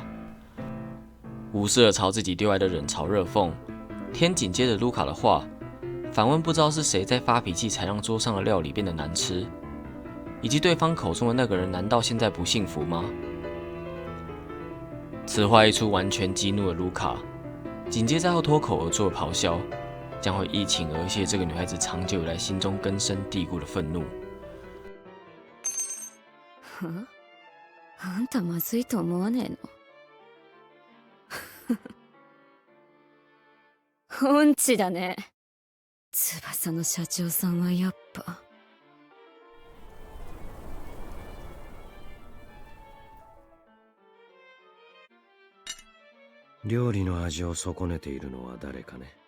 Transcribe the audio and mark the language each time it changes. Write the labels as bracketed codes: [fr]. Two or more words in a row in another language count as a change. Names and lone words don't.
[zh] 无视了朝自己丢来的冷嘲热讽，天井接着卢卡的话，反问不知道是谁在发脾气才让桌上的料理变得难吃，以及对方口中的那个人难道现在不幸福吗？此话一出，完全激怒了卢卡，紧接着后脱口而出的咆哮，将会一倾而泻这个女孩子长久以来心中根深蒂固的愤怒。 [ja] あんたまずいと思わねえの？音痴だね。翼の社長さんはやっぱ。料理の味を損ねているのは誰かね。